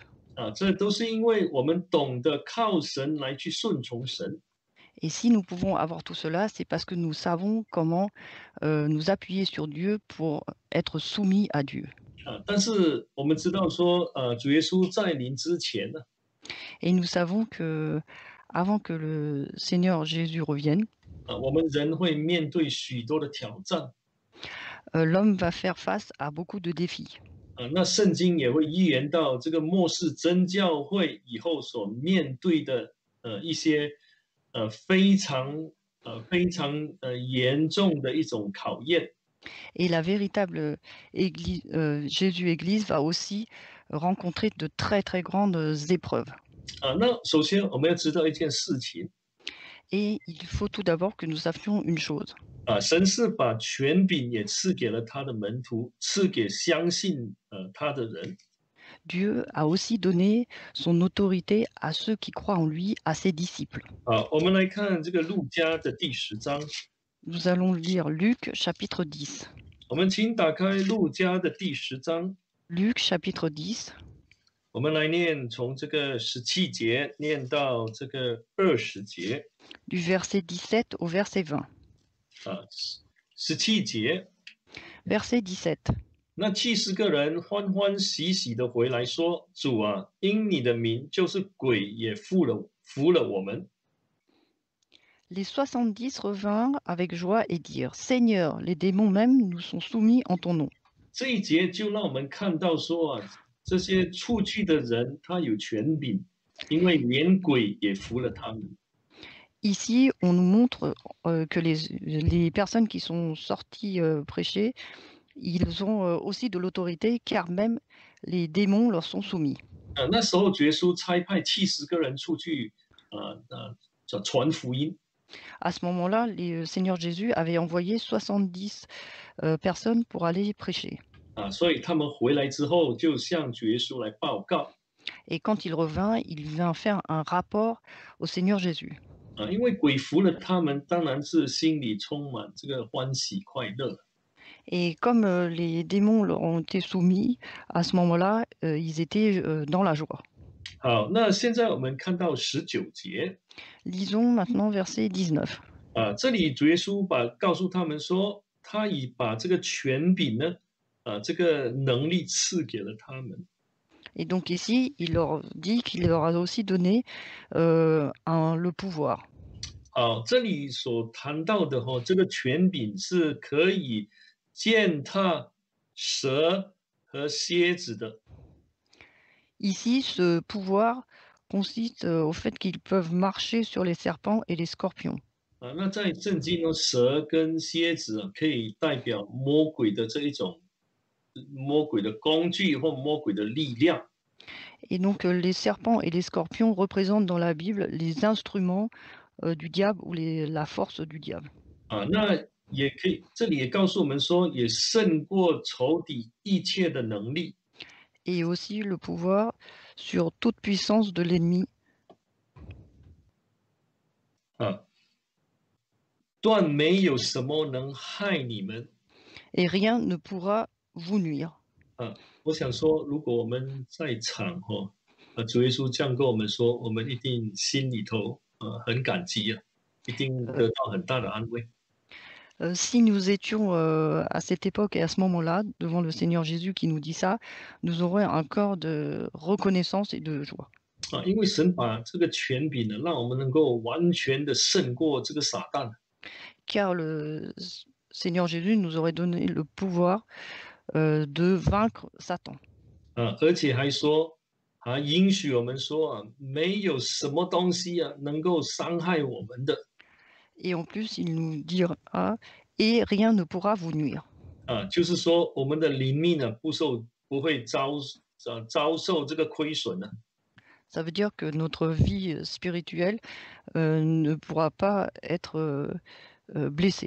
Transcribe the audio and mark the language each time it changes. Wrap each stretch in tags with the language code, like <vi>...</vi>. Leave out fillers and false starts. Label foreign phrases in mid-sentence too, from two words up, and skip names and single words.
<zh>这都是因为我们懂得靠神来去顺从神。</zh> <fr>Et si nous pouvons avoir tout cela, c'est parce que nous savons comment nous appuyer sur Dieu pour être soumis à Dieu.</fr> <zh>但是我们知道说，主耶稣在临之前呢，</zh> <fr>Et nous savons que avant que le Seigneur Jésus revienne,</fr> <zh>我们人会面对许多的挑战。</zh> <fr>l'homme va faire face à beaucoup de défis.</fr> <zh>那圣经也会预言到这个末世真教会以后所面对的一些非常严重的一种考验。</zh> <fr>Et la véritable église, Jésus-Église va aussi rencontrer de très très grandes épreuves.</fr> <zh>那首先我们要知道一件事情，</zh> <fr>Et il faut tout d'abord que nous sachions une chose.</fr> <zh>神是把权柄也赐给了他的门徒，赐给相信他的人。</zh> <fr>Dieu a aussi donné son autorité à ceux qui croient en lui, à ses disciples.</fr> <zh>我们来看这个路加的第10章，</zh> <fr>Nous allons lire Luc chapitre 10.</fr> <zh>我们请打开路加的第10章，</zh> <fr>Luc chapitre 10,</fr> <zh>我们来念从这个17节念到这个20节。</zh> <fr>du verset 17 au verset 20.</fr> <zh>17 节，</zh> <fr>Verset 17.</fr> <zh>那70个人欢欢喜喜的回来说：“主啊，因你的名，就是鬼也服了我们。”</zh> <fr>Les 70 revinrent avec joie et dirent, Seigneur, les démons même nous sont soumis en ton nom.</fr> <zh>这一节就让我们看到说这些出去的人他有权柄，因为连鬼也服了他们。</zh> <fr>Ici, on nous montre que les personnes qui sont sorties prêcher, ils ont aussi de l'autorité, car même les démons leur sont soumis.</fr> <zh>那时候耶稣差派70个人出去传福音。</zh> <fr>À ce moment-là, le Seigneur Jésus avait envoyé 70 personnes pour aller prêcher.</fr> <zh>所以他们回来之后就向主耶稣来报告。</zh> <fr>Et quand il revint, il vint faire un rapport au Seigneur Jésus.</fr> <zh>因为鬼服了他们，当然是心里充满这个欢喜快乐。</zh> <fr>Et comme les démons leur ont été soumis, à ce moment-là, ils étaient dans la joie.</fr> <zh>好，那现在我们看到19节，</zh> <fr>Lisons maintenant verset 19.</fr> <zh>这里主耶稣告诉他们说，他已把这个权柄呢，这个能力赐给了他们。</zh> <fr>Et donc ici, il leur dit qu'il leur a aussi donné le pouvoir.</fr> <zh>好，这里所谈到的这个权柄是可以践踏蛇和蝎子的。</zh> <fr>Ici, ce pouvoir consiste au fait qu'ils peuvent marcher sur les serpents et les scorpions.</fr> <zh>那在圣经呢，蛇跟蝎子可以代表魔鬼的这一种魔鬼的工具或魔鬼的力量。</zh> <fr>Et donc, les serpents et les scorpions représentent dans la Bible les instruments du diable ou la force du diable.</fr> <zh>那也可以，这里也告诉我们说，也胜过仇敌一切的能力。</zh> <fr>Et aussi le pouvoir sur toute puissance de l'ennemi.</fr> <zh>啊，断没有什么能害你们。</zh> <fr>Et rien ne pourra vous nuire.</fr> <zh>我想说，如果我们在场主耶稣这样跟我们说，我们一定心里头很感激啊，一定得到很大的安慰。</zh> <fr>Si nous étions à cette époque et à ce moment-là, devant le Seigneur Jésus qui nous dit ça, nous aurions un corps de reconnaissance et de joie.</fr> <zh>因为神把这个权柄呢，让我们能够完全的胜过这个撒旦。</zh> <fr>Car le Seigneur Jésus nous aurait donné le pouvoir de vaincre Satan.</fr> <zh>而且还说允许我们说没有什么东西能够伤害我们的。</zh> <fr>Et en plus, il nous dira et rien ne pourra vous nuire.</fr> <zh>就是说我们的灵命呢，不会遭受这个亏损呢。</zh> <fr>Ça veut dire que notre vie spirituelle ne pourra pas être blessée.</fr>